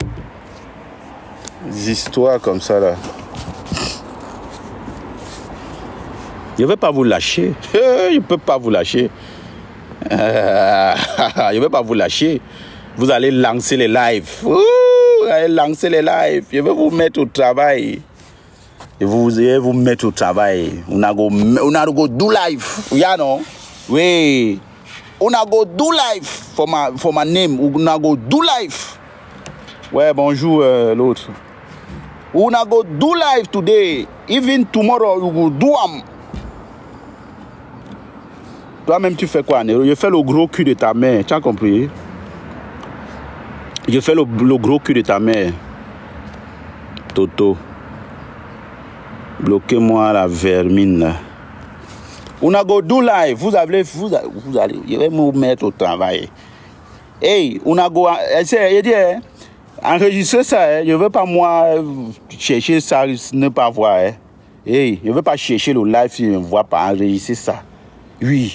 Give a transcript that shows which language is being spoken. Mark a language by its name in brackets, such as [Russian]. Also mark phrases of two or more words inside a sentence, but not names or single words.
[French] Des histoires comme ça là. Je ne vais pas vous lâcher. Je ne peux pas vous lâcher. Je ne vais pas vous lâcher. Vous allez lancer les lives. Vous allez lancer les lives. Je vais vous mettre au travail. Je vais vous mettre au travail. [Nigerian Pidgin] On a go do live. Yeah, no? [French] Oui. [Nigerian Pidgin] On a go do live for my name. On a go do live. [French] Ouais, bonjour l'autre. [Nigerian Pidgin] On a go do live today. Even tomorrow you go do am. [French] Toi-même, tu fais quoi, Nero? Je fais le gros cul de ta mère. Tu as compris? Je fais le gros cul de ta mère. Toto. Bloquez-moi la vermine, là. [Nigerian Pidgin] On a go do live. [French] Vous allez. Je vais me mettre au travail. Hey, [Nigerian Pidgin] on a go. [French] Je dis, enregistrer ça. Hein. Je ne veux pas, moi, chercher ça, ne pas voir. Hein. Hey, je ne veux pas chercher le live si je ne vois pas enregistrer ça. Oui.